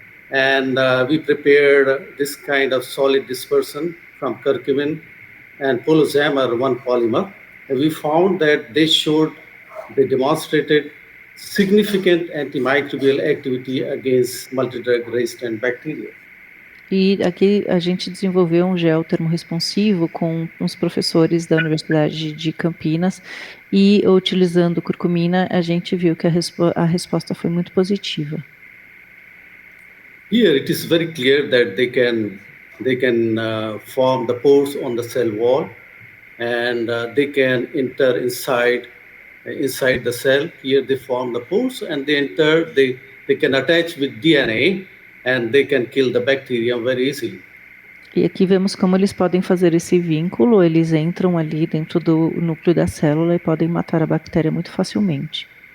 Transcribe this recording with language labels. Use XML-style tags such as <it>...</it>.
<en>And we prepared this kind of solid dispersion from curcumin and poloxamer 1 polymer. And we found that they demonstrated significant antimicrobial activity against multidrug resistant bacteria.</en> <pt>E aqui a gente desenvolveu um gel termorresponsivo com uns professores da Universidade de Campinas e utilizando curcumina a gente viu que a resposta foi muito positiva.</pt> <en>Here it is very clear that they can form the pores on the cell wall, and they can enter inside the cell. Here they form the pores, and they can attach with DNA, and they can kill the bacterium very easily.</en> <pt>E aqui vemos como eles podem fazer esse vínculo, eles entram ali dentro do núcleo da célula e podem matar a bactéria muito facilmente.</pt>